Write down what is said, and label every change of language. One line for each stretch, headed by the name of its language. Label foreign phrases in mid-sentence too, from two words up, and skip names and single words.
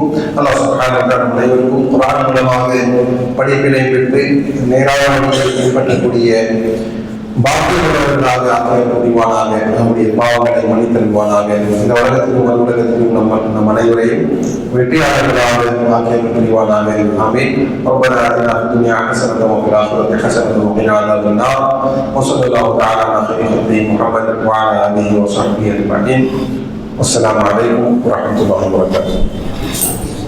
Tamil: அல்லாஹ்
Arabic: سبحانه وتعالى
Tamil: அனைவருக்கும் குர்ஆன் மூலமாக படிப்பினை பெற்று நேரான வழியில் பின்பற்றக்கூடிய பாக்கியமுள்ளவர்களாக ஆக்க முடிவானாக. நம்முடைய பாவங்களை மன்னித்தருவானாக. இந்த உலகத்திலும் மறுஉலகத்திலும் நம் அனைவரையும் வெற்றியாளர்களாக ஆக்கிய முடிவானாக. ஆமீன்.
Arabic: ربنا آتنا في الدنيا حسنة وفي الآخرة حسنة وقنا عذاب النار. وصلى الله تعالى على خير خلقه محمد وعلى آله وصحبه أجمعين. والسلام عليكم ورحمة الله وبركاته.